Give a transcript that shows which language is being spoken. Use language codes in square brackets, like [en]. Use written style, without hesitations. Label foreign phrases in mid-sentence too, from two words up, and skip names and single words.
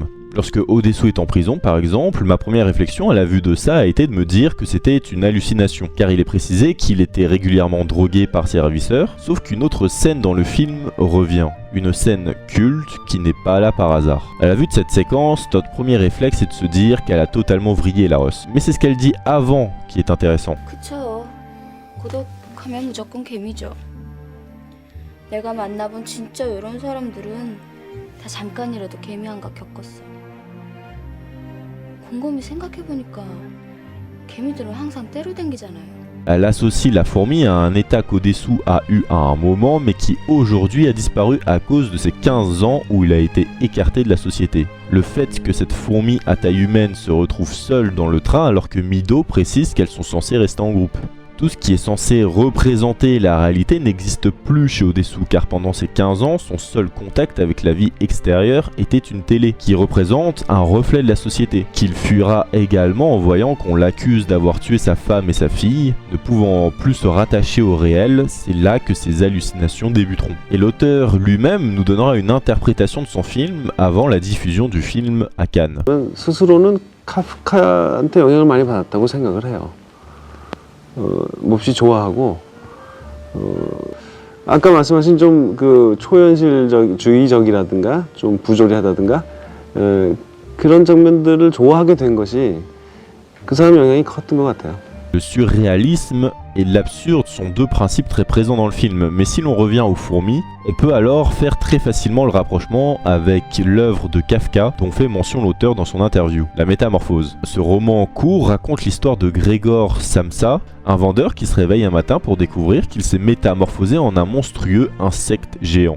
[fr] Lorsque Oh-dae-soo est en prison, par exemple, ma première réflexion à la vue de ça a été de me dire que c'était une hallucination, car il est précisé qu'il était régulièrement drogué par ses ravisseurs, sauf qu'une autre scène dans le film revient. Une scène culte qui n'est pas là par hasard. À la vue de cette séquence, notre premier réflexe est de se dire qu'elle a totalement vrillé la Ross. Mais c'est ce qu'elle dit avant qui est intéressant. [ko] 그쵸. 고독하면 무조건 개미죠. 내가 만나본 진짜 이런 사람들은 다 잠깐이라도 개미 한각 겪었어. 곰곰이 생각해보니까 개미들은 항상 때로 댕기잖아요. [fr] Elle associe la fourmi à un état qu'O-dae-soo a eu à un moment, mais qui aujourd'hui a disparu à cause de ses 15 ans où il a été écarté de la société. Le fait que cette fourmi à taille humaine se retrouve seule dans le train alors que Mido précise qu'elles sont censées rester en groupe. Tout ce qui est censé représenter la réalité n'existe plus chez Oh-dae-soo car pendant ces 15 ans, son seul contact avec la vie extérieure était une télé qui représente un reflet de la société, qu'il fuira également en voyant qu'on l'accuse d'avoir tué sa femme et sa fille. Ne pouvant plus se rattacher au réel, c'est là que ses hallucinations débuteront. Et l'auteur lui-même nous donnera une interprétation de son film avant la diffusion du film à Cannes. [ko] 스스로는 카프카한테 영향을 많이 받았다고 생각을 해요. 몹시 좋아하고 아까 말씀하신 좀 그 초현실주의적이라든가 좀 부조리하다든가 그런 장면들을 좋아하게 된 것이 그 사람 영향이 컸던 것 같아요. [fr] Le surréalisme et l'absurde sont deux principes très présents dans le film, mais si l'on revient aux fourmis, on peut alors faire très facilement le rapprochement avec l'œuvre de Kafka dont fait mention l'auteur dans son interview, La Métamorphose. Ce roman court raconte l'histoire de Grégor Samsa, un vendeur qui se réveille un matin pour découvrir qu'il s'est métamorphosé en un monstrueux insecte géant.